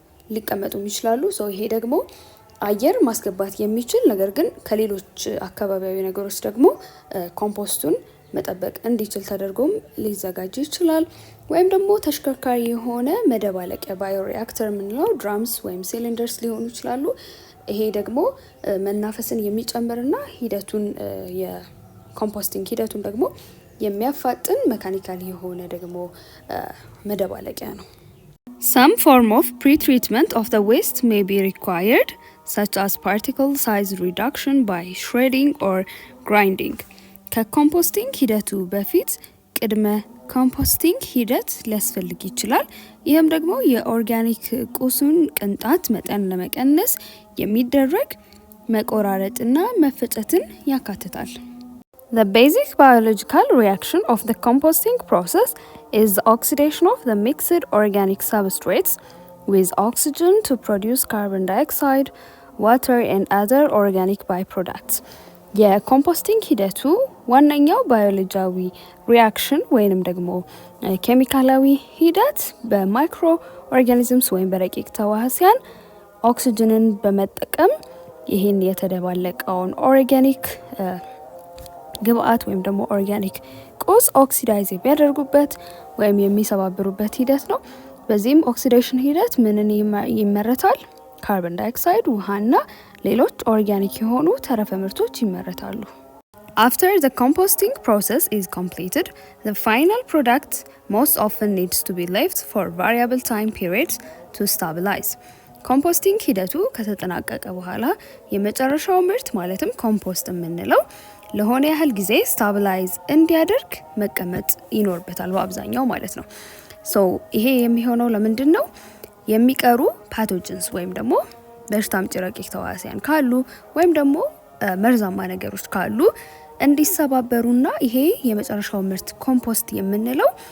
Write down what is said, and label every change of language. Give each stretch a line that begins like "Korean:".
Amharic: ሊቀመጡም ይችላሉ። ይሄ ደግሞ አየር ማስገባት የሚችል ነገር ግን ከሌሎች አካባቢያዊ ነገሮች ደግሞ ኮምፖስቱን መጠበቅ እንዲችል ተደርጎም ሊዘጋጅ ይችላል። ወይም ደግሞ ተሽከርካሪ የሆነ መደባለቂያ ባዮሪአክተር የምንለው ድራምስ ወይም ሲሊንደርስ ሊሆኑ ይችላሉ። ይሄ ደግሞ መናፈስን የሚጨምርና ሂደቱን የኮምፖስቲንግ ሂደቱን ደግሞ የሚያፋጥን ሜካኒካል የሆነ ደግሞ መደባለቂያ ነው።
English: Some form of pre-treatment of the waste may be required, such as particle size reduction by shredding or grinding.
Amharic: ከኮምፖስቲንግ ሂደቱ በፊት ቅድመ ኮምፖስቲንግ ሂደት ሊያስፈልግ ይችላል። ይህም ደግሞ የኦርጋኒክ ቁሱን ቅንጣት መጠን ለመቀነስ የሚደረግ መቆራረጥና መፈጨትን ያካትታል።
English: The basic biological reaction of the composting process is the oxidation of the mixed organic substrates with oxygen to produce carbon dioxide, water and other organic byproducts.
Amharic: የኮምፖስቲንግ ሂደቱ ዋነኛው ባዮሎጂያዊ ሪያክሽን ወይንም ደግሞ ኬሚካላዊ ሂደት በማይክሮ ኦርጋኒዝምስ ወይም በረቂቅ ተዋህሲያን ኦክሲጅንን በመጠቀም ይህን የተደባለቀውን ኦርጋኒክ ግብአት ወይም ደግሞ ኦርጋኒክ ቁስ ኦክሲዳይዝ የሚያደርጉበት ወይም የሚሰባብሩበት ሂደት ነው። በዚህም ኦክሲዴሽን ሂደት ምንን ይመረታል? ካርቦን ዳይኦክሳይድ፣ ውሃና ሌሎች ኦርጋኒክ የሆኑ ተረፈ ምርቶች ይመረታሉ።
English: After the composting process is completed, the final product most often needs to be left for variable time periods to stabilize.
Amharic: ኮምፖስቲንግ ሂደቱ ከተጠናቀቀ በኋላ የመጨረሻው ምርት ማለትም ኮምፖስት የምንለው ለሆነ ያህል ጊዜ ስታቢላይዝ እንዲያደርግ መቀመጥ ይኖርበታል በአብዛኛው ማለት ነው። ይሄ የሚሆነው ለምንድን ነው? የሚቀሩ ፓቶጅንስ ወይም ደግሞ በሽታ አምጪ ረቂቅ ተዋሲያን ካሉ ወይም ደግሞ መርዛማ ነገሮች ካሉ እንዲሰባበሩና ይሄ የመጨረሻው ምርት ኮምፖስት የምንለው